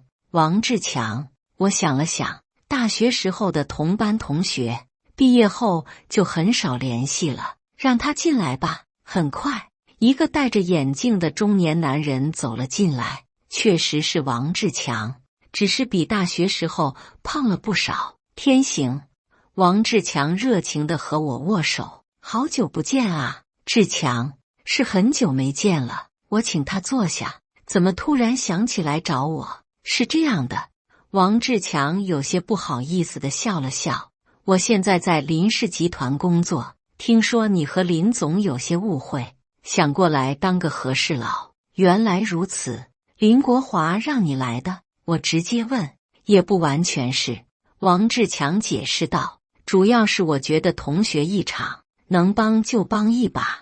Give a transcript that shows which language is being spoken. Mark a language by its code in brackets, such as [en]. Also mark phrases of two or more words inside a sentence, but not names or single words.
[zh] 王志強，我想了想，大學時候的同班同學，畢業後就很少聯繫了。讓他進來吧。很快，一個戴着眼鏡的中年男人走了進來，確實是王志強，只是比大學時候胖了不少。天行，王志強熱情地和我握手。好久不見啊。志強，是很久沒見了。我請他坐下。怎麼突然想起來找我？是這樣的，王志強有些不好意思地笑了笑。我現在在林氏集團工作，聽說你和林總有些誤會，想過來當個和事佬。原來如此，林國華讓你來的？我直接問。也不完全是，王志強解釋道，主要是我覺得同學一場，能幫就幫一把。